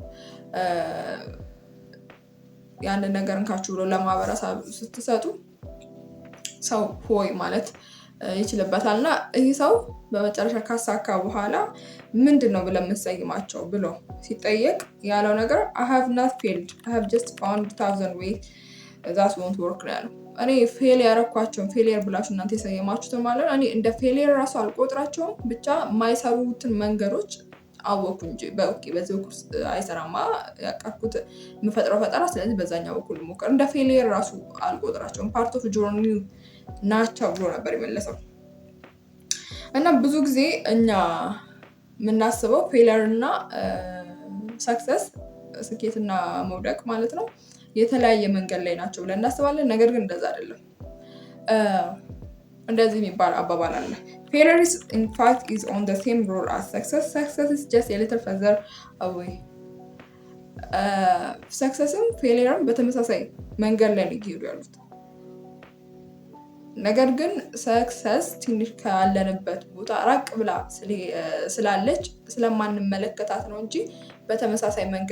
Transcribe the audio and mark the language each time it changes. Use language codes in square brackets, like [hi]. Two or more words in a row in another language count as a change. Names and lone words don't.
[am] ያንን ነገር እንካችሁ ብሎ ለማህበረሰብ ስትሰጡ ሰው ሆይ ማለት ይችልበታል። እና ይህ ሰው በመጨረሻ ካሳካ በኋላ ምንድን ነው ብለን የምንሰይማቸው ብሎ ሲጠየቅ ያለው ነገር [en] I have not failed, I have just found 1000 ways that won't work [am] ነው ያለው። እኔ ፌል ያረኳቸውን ፌሊየር ብላችሁ እናንተ የሰየማችሁትን ማለት ነው እኔ እንደ ፌሊየር ራሱ አልቆጥራቸውም። ብቻ የማይሰሩትን መንገዶች አወኩ እንጂ በኦኬ በዚህ በኩል አይሰራማ ያቀርኩት የምፈጥረው ፈጠራ፣ ስለዚህ በዛኛው በኩል ሞከር። እንደ ፌሊየር ራሱ አልቆጥራቸውም፣ [en] part of journey [am] ናቸው ብሎ ነበር የመለሰው። እና ብዙ ጊዜ እኛ የምናስበው ፌሊየር እና ሰክሰስ ስኬትና መውደቅ ማለት ነው የተለያየ መንገድ ላይ ናቸው ብለን እናስባለን። ነገር ግን እንደዛ አይደለም። እንደዚህ የሚባል አባባል አለ። [en] failure is in fact is on the same road as success is just a little further away። [am] ሰክሰስም ፌሊየርም በተመሳሳይ መንገድ ላይ ሊሄዱ ያሉት። ነገር ግን ሰክሰስ ትንሽ ካለንበት ቦታ ራቅ ብላ ስላለች ስለማንመለከታት ነው እንጂ በተመሳሳይ መንገድ